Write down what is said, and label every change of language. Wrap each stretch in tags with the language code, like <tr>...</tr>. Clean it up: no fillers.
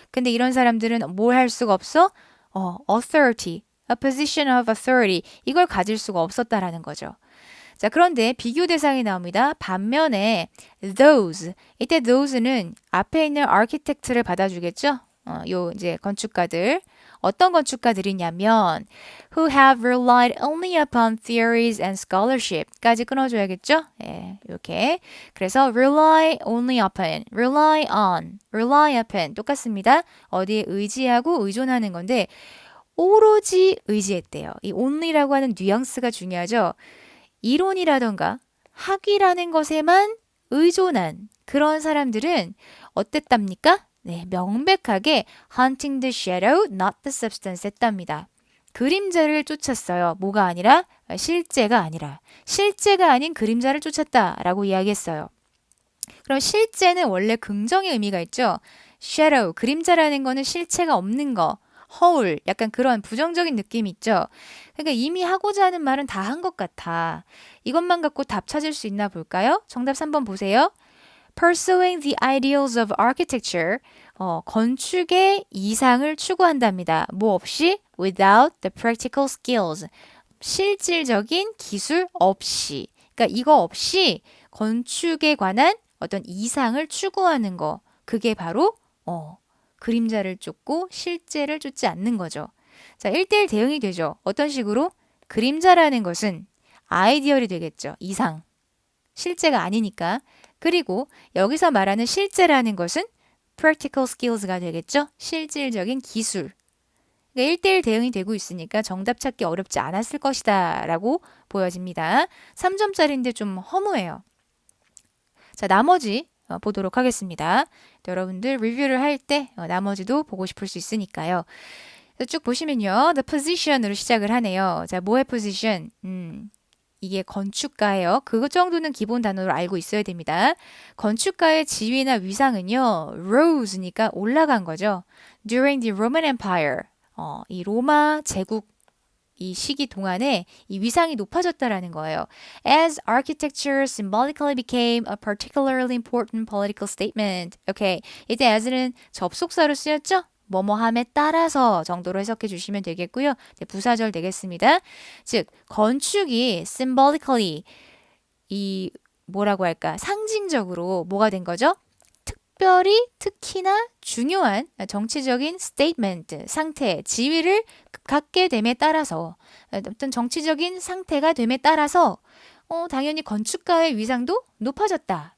<ko>근데 이런 사람들은 뭘 할 수가 없어? authority,</ko> <en>a position of authority</en> <ko>이걸 가질 수가 없었다라는 거죠. 자, 그런데 비교 대상이 나옵니다. 반면에 those, 이때 those는 앞에 있는 architect를 받아주겠죠? 요 이제 건축가들. 어떤 건축가들이냐면</ko> <en>who have relied only upon theories and scholarship</en> <ko>까지 끊어줘야겠죠? 예, 이렇게. 그래서</ko> <en>rely only upon, rely on, rely upon</en> <ko>똑같습니다. 어디에 의지하고 의존하는 건데 오로지 의지했대요. 이 only라고 하는 뉘앙스가 중요하죠. 이론이라던가 학위라는 것에만 의존한 그런 사람들은 어땠답니까? 네, 명백하게</ko> <en>hunting the shadow, not the substance</en> <ko>했답니다. 그림자를 쫓았어요. 뭐가 아니라 실제가 아니라 실제가 아닌 그림자를 쫓았다라고 이야기했어요. 그럼 실제는 원래 긍정의 의미가 있죠. shadow, 그림자라는 거는 실체가 없는 거. 허울, 약간 그런 부정적인 느낌이 있죠. 그러니까 이미 하고자 하는 말은 다 한 것 같아. 이것만 갖고 답 찾을 수 있나 볼까요? 정답 3번 보세요.</ko> <en>Pursuing the ideals of architecture,</en> <ko>건축의 이상을 추구한답니다. 뭐 없이?</ko> <en>Without the practical skills,</en> <ko>실질적인 기술 없이. 그러니까 이거 없이 건축에 관한 어떤 이상을 추구하는 거. 그게 바로 그림자를 쫓고 실제를 쫓지 않는 거죠. 자, 1대1 대응이 되죠. 어떤 식으로? 그림자라는 것은 아이디얼이 되겠죠. 이상. 실제가 아니니까. 그리고 여기서 말하는 실제라는 것은</ko> <en>practical skills</en> <ko>가 되겠죠. 실질적인 기술. 그러니까 1대1 대응이 되고 있으니까 정답 찾기 어렵지 않았을 것이다 라고 보여집니다. 3점짜리인데 좀 허무해요. 자, 나머지 보도록 하겠습니다. 여러분들 리뷰를 할 때 나머지도 보고 싶을 수 있으니까요. 쭉 보시면요. The position으로 시작을 하네요. 자, 뭐의 position? 이게 건축가예요. 그 정도는 기본 단어로 알고 있어야 됩니다. 건축가의 지위나 위상은요, rose니까 올라간 거죠.</ko> <en>During the Roman Empire,</en> <ko>이 로마 제국 이 시기 동안에 이 위상이 높아졌다라는 거예요.</ko> <en>As architecture symbolically became a particularly important political statement.</en> <ko>오케이. 이때 as는 접속사로 쓰였죠? 뭐뭐함에 따라서 정도로 해석해 주시면 되겠고요. 이제 부사절 되겠습니다. 즉, 건축이 symbolically 이 뭐라고 할까? 상징적으로 뭐가 된 거죠? 특별히 특히나 중요한 정치적인 스테이트먼트, 상태, 지위를 갖게 됨에 따라서 어떤 정치적인 상태가 됨에 따라서 당연히 건축가의 위상도 높아졌다.</ko>